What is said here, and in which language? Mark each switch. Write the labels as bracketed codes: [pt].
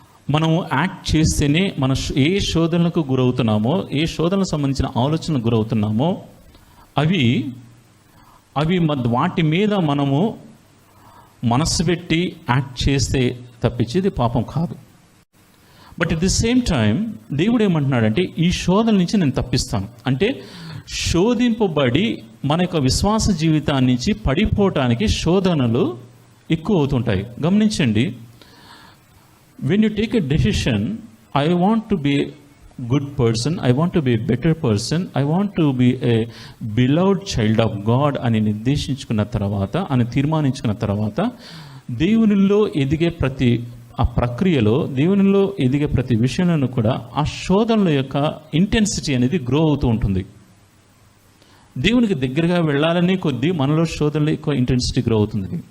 [te] మనము యాక్ట్ చేస్తేనే మన ఏ శోధనలకు గురవుతున్నామో, ఏ శోధనలకు సంబంధించిన ఆలోచనలకు గురవుతున్నామో అవి వాటి మీద మనము మనస్సు పెట్టి యాక్ట్ చేస్తే తప్పించేది పాపం కాదు. [en] but at the same time [te] దేవుడు ఏమంటున్నాడంటే, ఈ శోధన నుంచి నేను తప్పిస్తాను. అంటే శోధింపబడి మన యొక్క విశ్వాస జీవితాన్ని నుంచి పడిపోవటానికి శోధనలు ఎక్కువ అవుతుంటాయి. గమనించండి, [en] when you take a decision, I want to be a good person, I want to be a better person, I want to be a beloved child of God [te] అని నిర్దేశించుకున్న తర్వాత, అని తీర్మానించుకున్న తర్వాత, దేవునిలో ఎదిగే ప్రతి ఆ ప్రక్రియలో, దేవునిలో ఎదిగే ప్రతి విషయంలో కూడా ఆ శోధనల యొక్క ఇంటెన్సిటీ అనేది గ్రో అవుతూ ఉంటుంది. దేవునికి దగ్గరగా వెళ్ళాలనే కొద్దీ మనలో శోధనలో ఎక్కువ ఇంటెన్సిటీ గ్రో అవుతుంది.